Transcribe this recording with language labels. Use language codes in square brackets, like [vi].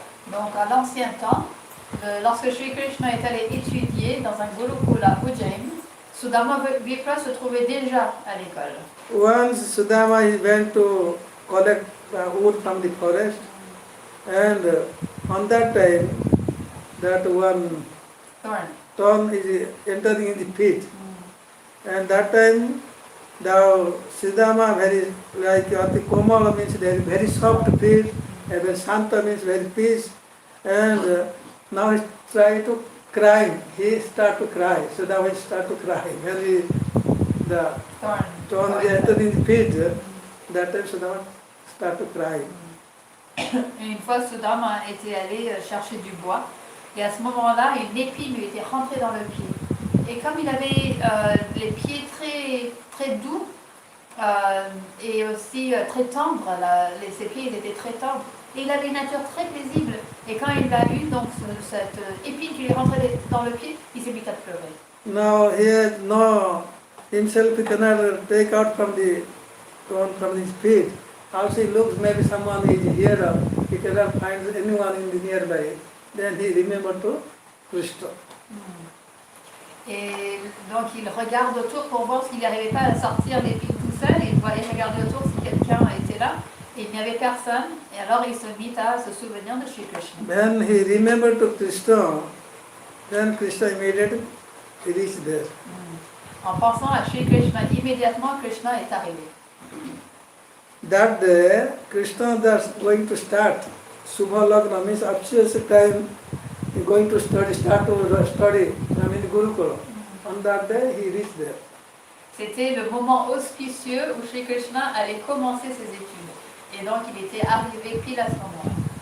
[fr] Donc à l'ancien temps, lorsque Sri Krishna est allé étudier dans un Gurukul à Ujjain, Sudama Vipra se trouvait déjà à l'école. [en] Once Sudama he went to collect wood from the forest, and on that time that one thorn is entering in the pit, and that time the Sudama very like Ati Komala means very soft feet, and then Santa means very peace, and now he try to cry. He start to cry. Sudama start to cry. Very the thorn entered in the pit. That time Sudama start to cry. [fr] Une fois, Sudama était allé chercher du bois, et à ce moment-là, une épine lui était rentrée dans le pied. Et comme il avait les pieds très, très doux et aussi très tendres, ses pieds étaient très tendres, et il avait une nature très paisible. Et quand il a eu donc cette épine qui lui est rentrée dans le pied, il s'est mis à pleurer. [en] Now he no himself he cannot take out from his feet. Also he looks maybe someone is here, he cannot find anyone in the nearby. Then he remembered to Krishna. [fr] Et donc il regarde autour pour voir s'il n'arrivait pas à sortir l'épine tout seul, et il regardait autour si quelqu'un était là, et il n'y avait personne, et alors il se mit à se souvenir de Shri Krishna. [en] When he remembered to Krishna, then Krishna immediately reached there. [fr] En pensant à Shri Krishna, immédiatement Krishna est arrivé. [en] That day, Krishna was going to start Subha Lagna, means auspicious time, he going to start to study in Gurukula. On that day, he reached there. [fr] C'était le moment auspicieux où Shri Krishna allait commencer ses études. Et donc il était arrivé pile à ce moment-là.